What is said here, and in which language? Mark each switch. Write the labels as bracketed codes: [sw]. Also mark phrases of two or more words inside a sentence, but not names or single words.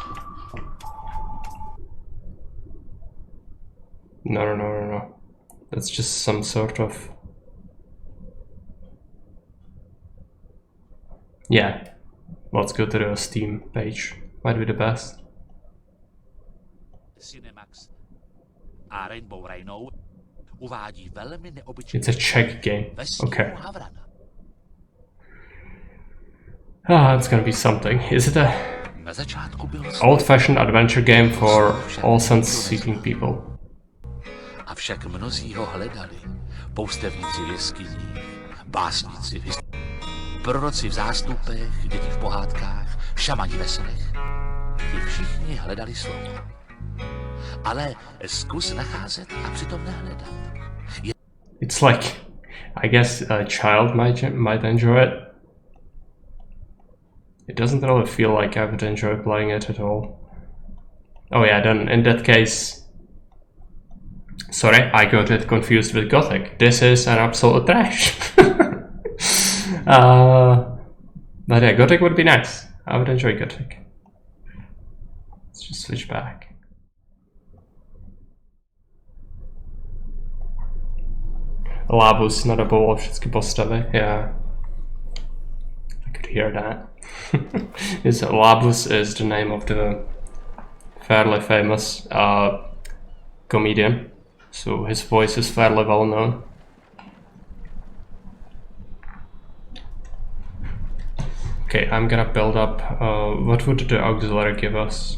[en] No. That's just some sort of... Yeah. Let's go to the Steam page. Might be the best. [cs] Cinemax. A Rainbow Rhino uvádí velmi neobyčejný. [en] It's a Czech game. Okay. It's gonna be something. Is it a... [cs] Na začátku byl [en] Old-fashioned adventure game for all sense-seeking people. [cs] Avšak mnozí ho hledali. Poustevníci v jeskyních, básníci v proroci v zástupech, děti v pohádkách, šamani ve snech. Ti všichni hledali slovo. Ale zkus nacházet a přitom nehledat. [en] It's like, I guess a child might enjoy it. It doesn't really feel like I would enjoy playing it at all. Oh yeah, then in that case... Sorry, I got it confused with Gothic. This is an absolute trash. But yeah, Gothic would be nice. I would enjoy Gothic. Let's just switch back. [cs] Labus nadoboval všechny postavy, [en] yeah. I could hear that. Labus is the name of the fairly famous comedian, so his voice is fairly well known. Okay, I'm gonna build up, what would the auxiliary give us?